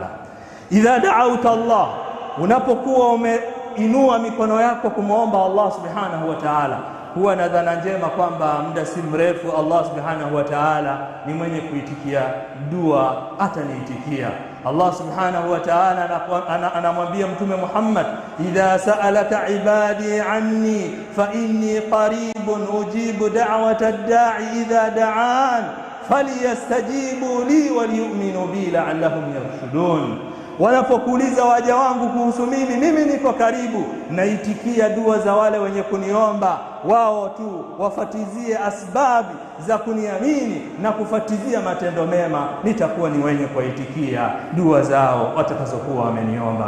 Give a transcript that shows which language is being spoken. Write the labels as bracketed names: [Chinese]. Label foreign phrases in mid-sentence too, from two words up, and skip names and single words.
[Arabic] إذا دعوت الله, [Swahili] unapokuwa umeinua mikono yako kumwomba Allah [Arabic] سبحانه وتعالى, [Swahili] huwa na dhana njema kwamba muda si mrefu Allah [Arabic] سبحانه وتعالى [Swahili] ni mwenye kuitikia dua, ataniitikia. [Arabic] الله سبحانه وتعالى [Swahili] anamwambia Mtume Muhammad, [Arabic] إذا سألك عبادي عني فإني قريب أجيب دعوة الداع إذا دعان فليستجيبوا لي وليؤمنوا بي لعلهم يرشدون. [Swahili] Wanapokuuliza waja wangu kuhusu mimi niko karibu, naitikia dua za wale wenye kuniomba. Wao tu wafatizie asbabi za kuniamini na kufatizia matendo mema, nitakuwa ni wenye kuitikia dua zao watakazokuwa wameniomba.